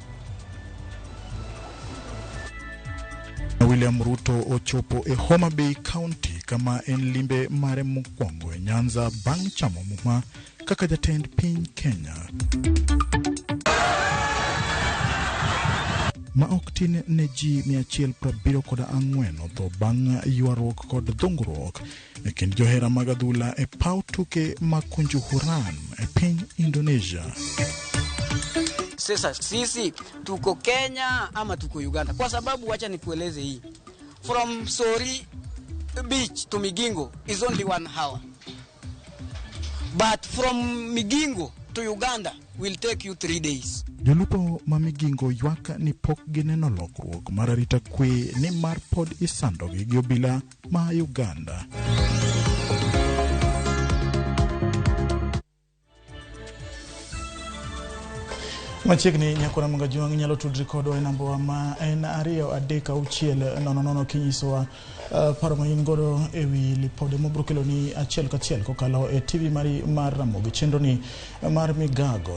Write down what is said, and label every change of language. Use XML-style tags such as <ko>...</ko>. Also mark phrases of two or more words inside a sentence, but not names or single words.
<luo>William Ruto ochopo e Homa Bay County kama en limbe mare mokwongo e Nyanza bang' chamo muma kaka jatend piny Kenya. Ma ok tin ne ji 174 otho bang' ywaruok kod dhungruok e kind johera mag adhula e paw tuke ma Kunjuhuran e piny Indonesia.</luo> <sw>Sasa sisi tuko Kenya ama tuko Uganda? Kwa sababu wacha nikueleze hii.</sw> <en>From Sori beach to Migingo is only 1 hour. But from Migingo to Uganda will take you 3 days.</en> <luo>Jolupo ma Migingo ywak ni pok gineno lokruok mar arita kwe ni mar pod isandogi gi obila ma Uganda. Machiegni Nyakora Mongajong nyalo tudri kodwa e namba ma en 23600 kinyisowa paro ma in godo ewi lipode mobrokelo ni achiel kachiel kokalo e TV mari mar Ramogi chenro ni mar Migago.</luo>